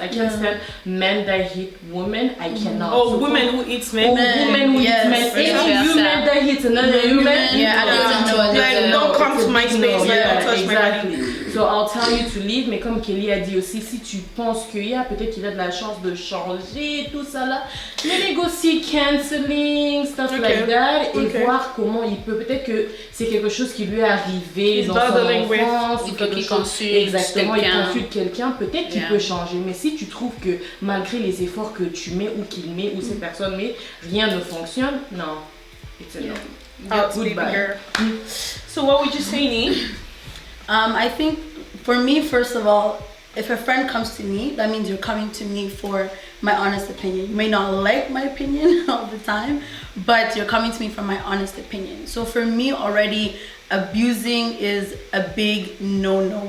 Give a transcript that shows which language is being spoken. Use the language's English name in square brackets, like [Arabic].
[English] I can't stand men that hit women. I cannot. Oh, women who eat men. Oh, women who eat men. Any human that hits another human. Don't come to my space. Don't touch my body. [French] So I'll tell you to leave, mais comme Kelly a dit aussi, si tu penses peut-être qu'il a de la chance de changer, tout ça là, mais négocier canceling, stuff like that, et voir comment il peut, peut-être que c'est quelque chose qui lui est arrivé dans son enfance, ou quelque chose, exactement, il consulte quelqu'un, peut-être qu'il peut changer, mais si tu trouves que malgré les efforts que tu mets ou qu'il met ou cette personne met, rien ne fonctionne, non, it's a no. [English] Goodbye. So what would you say, Nee? I think for me, first of all, if a friend comes to me, that means you're coming to me for my honest opinion. You may not like my opinion all the time, but you're coming to me for my honest opinion. So for me already, abusing is a big no-no.